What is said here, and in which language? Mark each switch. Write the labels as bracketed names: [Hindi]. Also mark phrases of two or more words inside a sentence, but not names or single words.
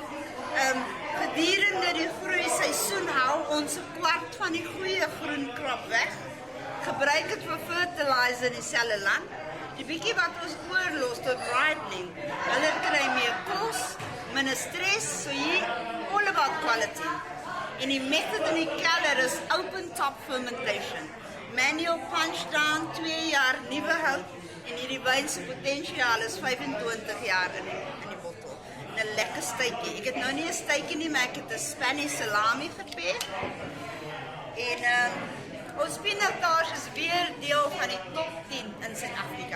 [Afrikaans] Gedurende die groeiseisoen hou ons 'n kwart van die goeie groen krop weg. Gebruik dit vir fertilizer in dieselfde land. Die bietjie wat ons oorlos tot ripening, hulle kry meer kos, minder stress, so hier [English] all about quality. [Afrikaans] En die method in die kelder is [English] open top fermentation. Manual punch down, [Afrikaans] 2 jaar nuwe hout, en hierdie wyn se potensiaal is 25 jaar in die bottel. 'n lekker steekie. Ek het nou nie 'n steekie nie, maar ek het 'n [English] Spanish salami [Afrikaans] gepeer. En ons Pinotage is weer deel van die top 10 in Suid-Afrika.